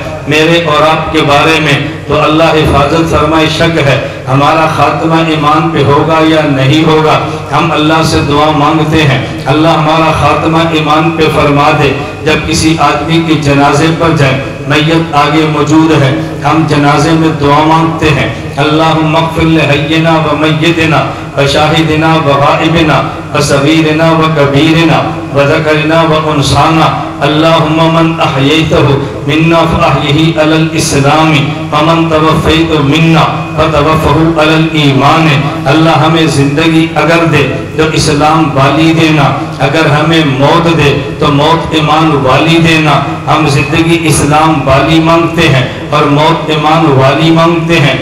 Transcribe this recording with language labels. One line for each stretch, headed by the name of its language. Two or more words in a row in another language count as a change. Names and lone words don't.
Urdu: میرے اور آپ کے بارے میں تو اللہ حفاظت فرمائے، شک ہے ہمارا خاتمہ ایمان پہ ہوگا یا نہیں ہوگا۔ ہم اللہ سے دعا مانگتے ہیں اللہ ہمارا خاتمہ ایمان پہ فرما دے۔ جب کسی آدمی کے جنازے پر جائیں، میت آگے موجود ہے، ہم جنازے میں دعا مانگتے ہیں
Arabic: اللہم اغفر لحینا و میتنا و شاہدنا و غائبنا و صغیرنا و کبیرنا و ذکرنا و انسانا اللہم من احییتہ منا فاحیہی علی الاسلام ومن توفیت منا فتوفہ علی الایمان۔
Urdu: اللہ ہمیں زندگی اگر دے تو اسلام والی دینا، اگر ہمیں موت دے تو موت ایمان والی دینا۔ ہم زندگی اسلام والی مانگتے ہیں اور موت ایمان والی مانگتے ہیں۔